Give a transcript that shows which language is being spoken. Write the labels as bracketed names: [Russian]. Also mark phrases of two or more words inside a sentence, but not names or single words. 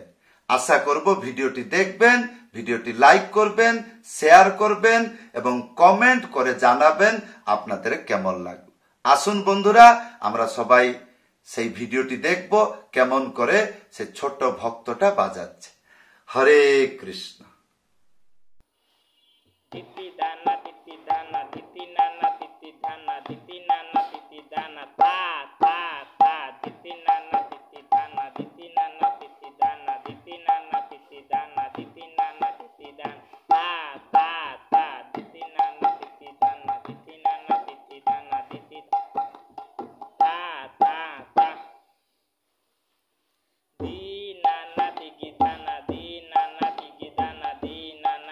[Bangla] আশা করব ভিডিওটি দেখবেন, ভিডিওটি লাইক করবেন, শেয়ার করবেন এবং কমেন্ট করে জানাবেন আপনাদের কেমন লাগলো। আসুন বন্ধুরা, আমরা সবাই সেই ভিডিওটি দেখব, কেমন করে সে ছোট ভক্তটা বাজাচ্ছে। হরে কৃষ্ণ। তিতি দানা তিতি দানা তিতি নানা তিতি দানা তিতি নানা তিতি দানা তা তা তা তিতি নানা তিতি দানা তিতি নানা তিতি দানা তিতি নানা তিতি দানা তিতি নানা তিতি দানা তা তা তা তিতি নানা তিতি দানা তিতি নানা তিতি দানা তিতি তা তা তা দি নানা তিগি দানা দি নানা তিগি দানা দি নানা